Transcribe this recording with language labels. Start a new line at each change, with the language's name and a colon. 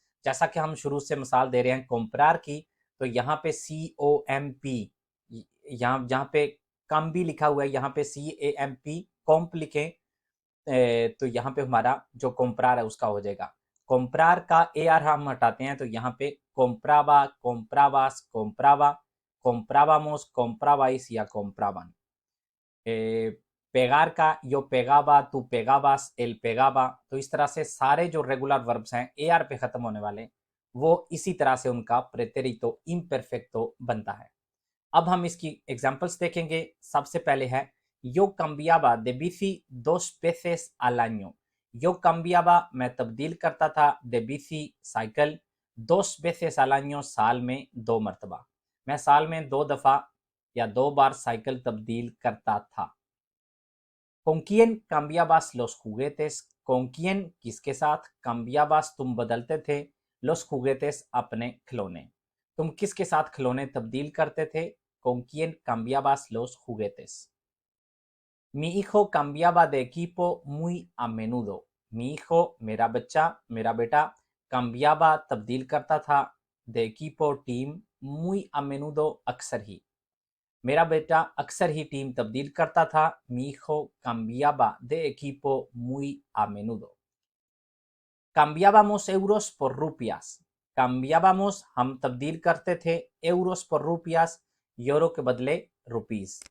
Hindi: जैसा कि हम शुरू से मिसाल दे रहे हैं कंप्रार की, तो यहाँ पे COMP, यहाँ जहाँ पे कम भी लिखा हुआ है, यहाँ पे CAMP कॉम्प लिखें तो यहाँ पे हमारा जो कंप्रार है उसका हो जाएगा। कंप्रार का AR हम हटाते हैं तो यहाँ पे
Spanish: compraba, comprabas, compraba, comprábamos, comprabais
Hindi: या
Spanish: compraban।
Hindi: पेगार का
Spanish: yo pegaba, tú pegabas, él pegaba।
Hindi: तो इस तरह से सारे जो रेगुलर वर्ब्स हैं AR पे खत्म होने वाले वो इसी तरह से उनका प्रेटेरितो इम्परफेक्टो बनता है। अब हम इसकी एग्जांपल्स देखेंगे। सबसे पहले है
Spanish: yo cambiaba de bici 2 veces al año। yo cambiaba,
Hindi: मैं तब्दील करता था,
Spanish: de bici,
Hindi: cycle,
Spanish: 2 veces al año,
Hindi: साल में 2 मरतबा। मैं साल में 2 दफ़ा या 2 बार साइकिल तब्दील करता था।
Spanish: con quién cambiabas los juguetes, con quién,
Hindi: किसके साथ,
Spanish: cambiabas,
Hindi: तुम बदलते थे,
Spanish: los juguetes,
Hindi: अपने खिलौने। तुम किसके साथ खिलौने तब्दील करते थे,
Spanish: con quién cambiabas los juguetes। mi hijo cambiaba de equipo muy a menudo। mi hijo,
Hindi: मेरा बच्चा, मेरा बेटा,
Spanish: cambiaba,
Hindi: तब्दील करता था,
Spanish: de equipo,
Hindi: team,
Spanish: muy a menudo,
Hindi: अक्सर ही। मेरा बेटा अक्सर ही टीम तब्दील करता था।
Spanish: mi hijo cambiaba de equipo muy a menudo। cambiábamos euros por rupias। cambiábamos,
Hindi: हम तब्दील करते थे,
Spanish: euros por rupias,
Hindi: यूरो के बदले रुपीस।